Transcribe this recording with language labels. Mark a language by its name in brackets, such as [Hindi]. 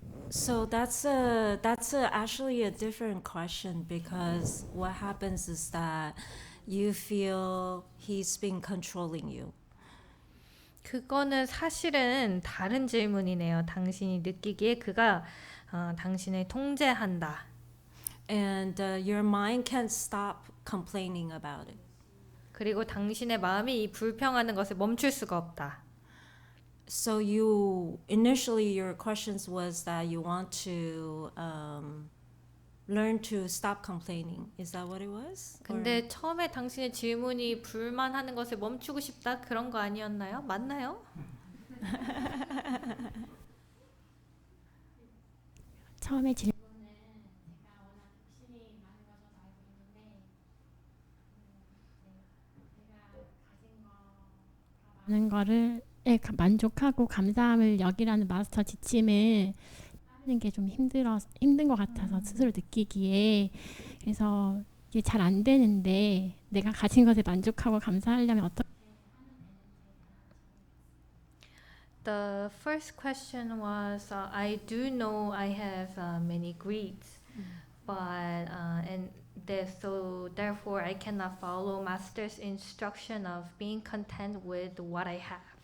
[English] So that's actually a different question, because what happens is that you feel he's been controlling you. [Korean] 그거는 사실은 다른 질문이네요. 당신이 느끼기에 그가 당신을 통제한다. [English] And your mind can't stop complaining about it. [Korean] 그리고 당신의 마음이 이 불평하는 것을 멈출 수가 없다. [English] So you initially your questions was that you want to learn to stop complaining. Is that what it was? [Korean] 근데 처음에 당신의 질문이 불만하는 것을 멈추고 싶다 그런 거 아니었나요? 맞나요? 처음에 질문은 제가 워낙 욕심이 많은 것으로 알고 있는데 제가 가진 거 많은 거를 만족하고 감사함을 여기라는 마스터 지침을 하는 게 좀 힘든 것 같아서 스스로 느끼기에 그래서 이게 잘 안 되는데 내가 가진 것에 만족하고 감사하려면 어떻게 [English] The first question was, I do know I have many greeds, but so therefore I cannot follow Master's instruction of being content with what I have.